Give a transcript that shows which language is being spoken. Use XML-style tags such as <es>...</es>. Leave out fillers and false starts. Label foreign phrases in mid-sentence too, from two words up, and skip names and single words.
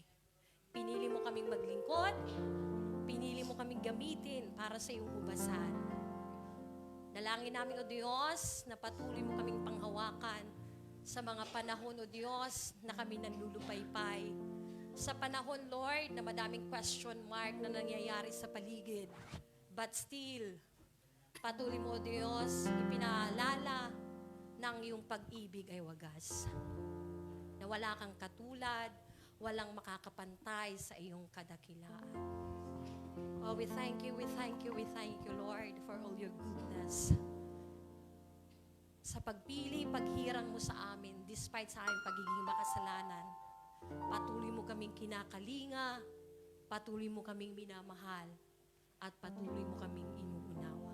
<tl>Pinili mo kaming maglingkod. Pinili mo kaming gamitin para sa iyong hubasan. Dalangin namin, O Diyos, na patuloy mo kaming panghawakan sa mga panahon, O Diyos, na kami nanlulupaypay. Sa panahon, Lord, na madaming</tl> <en>question mark</en> <tl>na nangyayari sa paligid.</tl> <en>But still,</en> <tl>patuloy mo, O Diyos, ipinaalala ng iyong pag-ibig ay wagas. Na wala kang katulad, walang makakapantay sa iyong kadakilaan.</tl> <en>Oh, we thank you, Lord, for all your goodness.</en> <tl>Sa pagpili, paghirang mo sa amin, despite sa aming pagiging makasalanan, patuloy mo kaming kinakalinga, patuloy mo kaming minamahal, at patuloy mo kaming inuunawa.</tl>